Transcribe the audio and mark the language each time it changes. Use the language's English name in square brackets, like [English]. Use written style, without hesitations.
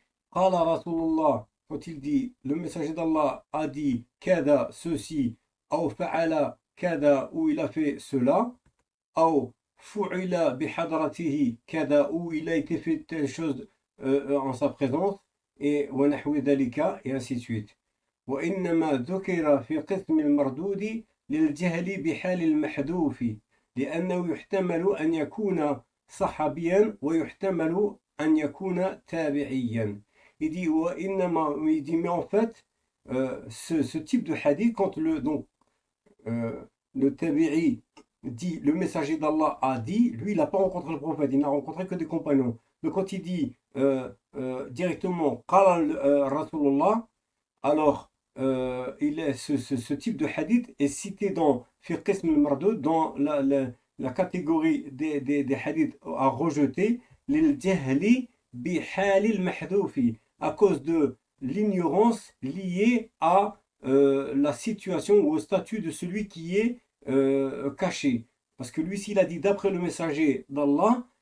[Arabic] qala rasulullah, [French] quand il dit le messager d'Allah a dit [Arabic] kada [French] ceci, [Arabic] aw fa'ala kada, [French] ou il a fait cela, [Arabic] aw fu'ila bihadratihi kada, [French] ou il a été fait telle chose en sa présence, et [Arabic] wa nahwi dhalika, [French] et ainsi de suite. [Arabic] وإنما ذكر في قسم المردود للجهل بحال المحذوف لأنه يحتمل أن يكون صحابيا ويحتمل أن يكون تابعيا. [French] Il dit, il dit mais en fait ce type de hadith quand le tabi'i dit le messager d'Allah a dit, lui il n'a pas rencontré le prophète, il n'a rencontré que des compagnons. Donc quand il dit directement [Arabic] qala Rasulullah, [French] alors ce type de hadith est cité dans Fiqh al-Mardud, dans la catégorie des hadiths à rejeter, [Arabic] lil jahli bi halil mahdoufi, [French] à cause de l'ignorance liée à la situation ou au statut de celui qui est caché. Parce que lui, s'il a dit d'après le messager d'Allah,